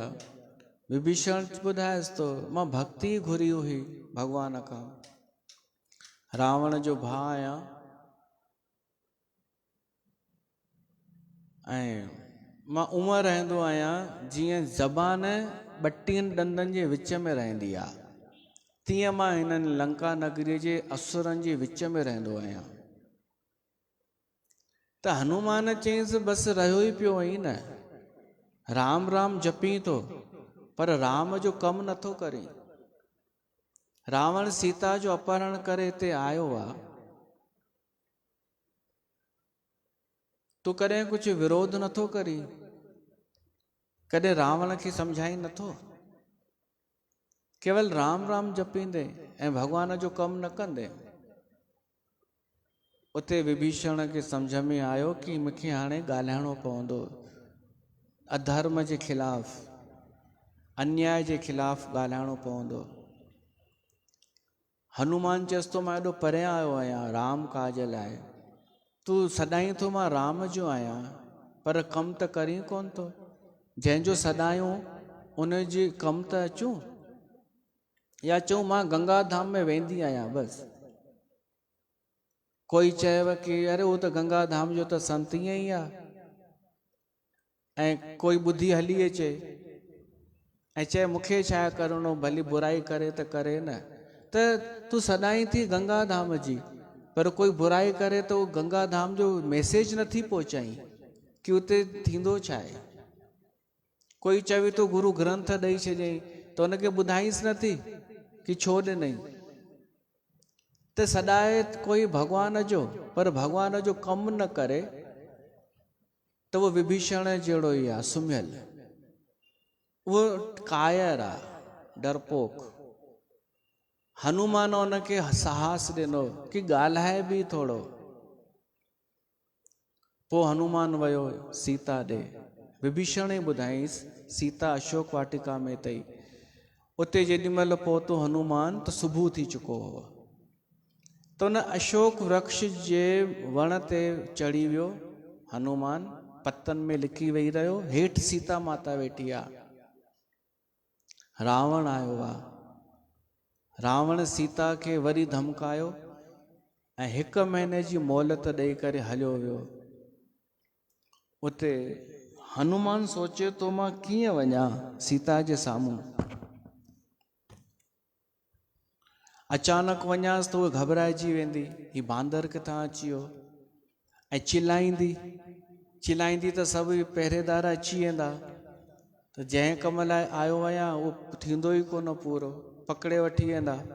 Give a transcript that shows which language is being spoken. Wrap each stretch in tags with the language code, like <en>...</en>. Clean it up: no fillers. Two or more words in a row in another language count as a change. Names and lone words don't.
<sd>विभीषण ॿुधाएसि थो, मां भक्ति घुरी हुई भॻवान खां, रावण जो भाउ आहियां, ऐं मां उअं रहंदो आहियां जीअं ज़बान ॿटीहनि ॾंदनि जे विच में रहंदी आहे, तीअं मां हिननि लंका नगरीअ जे असुरनि जे विच में रहंदो आहियां। त हनुमान चयईंसि, बसि रहियो ई पियो आई न, राम राम जपी थो, पर राम जो कमु नथो करे। रावण सीता जो अपहरण करे हिते आयो आहे, तूं कॾहिं कुझु विरोध नथो करी, कॾहिं रावण खे सम्झाई नथो, केवल राम राम जपींदे ऐं भॻवान जो कमु न कंदे। उते विभीषण खे सम्झ में आयो कि मूंखे हाणे ॻाल्हाइणो पवंदो, अधर्म जे खिलाफ़, अन्याय जे खिलाफ़ ॻाल्हाइणो पवंदो। हनुमान चयसि थो मां एॾो परियां आयो आहियां राम काज लाइ, तूं सदाईं थो मां राम जो आहियां, पर कमु त करी कोन थो। जंहिंजो सदायूं उन जे कमु त अचूं, या चऊं मां गंगा धाम में वेंदी आहियां बसि। कोई चएव कि अरे उहो त गंगा धाम जो त संत ईअं ई आहे, ऐं कोई ॿुधी हली अचे ऐं चए मूंखे छा करिणो, भली बुराई करे त करे न, त तूं सदाईं थी गंगा धाम जी, पर कोई बुराई करे तो गंगा धाम जो मैसेज नथी पहुचाई कि उते थींदो छा आहे। कोई चवे तो गुरु ग्रंथ ॾेई छॾियईं त उनखे ॿुधाईंसि नथी कि छो ॾिनई। त सदाए कोई भॻवान जो, पर भॻवान जो कमु न करे त उहो विभीषण जहिड़ो ई आहे, सुम्हियल, उहो कायर आहे, डरपोक। हनुमान उनखे साहस ॾिनो कि ॻाल्हाए बि थोरो। पोइ हनुमान वियो सीता ॾे, विभीषण ई ॿुधाईंसि सीता अशोक वाटिका में अथई। उते जेॾीमहिल पहुतो हनुमान त सुबुह थी चुको हो, त उन अशोक वृक्ष जे वण ते चढ़ी वियो हनुमान, पतनि में लिकी वेही रहियो, हेठि सीता माता वेठी आहे। रावण आयो आहे, रावण सीता खे वरी धमकायो ऐं 1 महीने जी मोहलत ॾेई करे हलियो वियो। उते हनुमान सोचे तो मां कीअं वञा सीता जे साम्हूं, अचानक वञांसि त उहा घबराइजी वेंदी, ही बांदर किथां अची वियो, ऐं चिलाईंदी त सभु पहिरेदार अची वेंदा, त जंहिं कम लाइ आयो आहियां उहो थींदो ई कोन पूरो, पकड़े वठी वेंदा।</sd>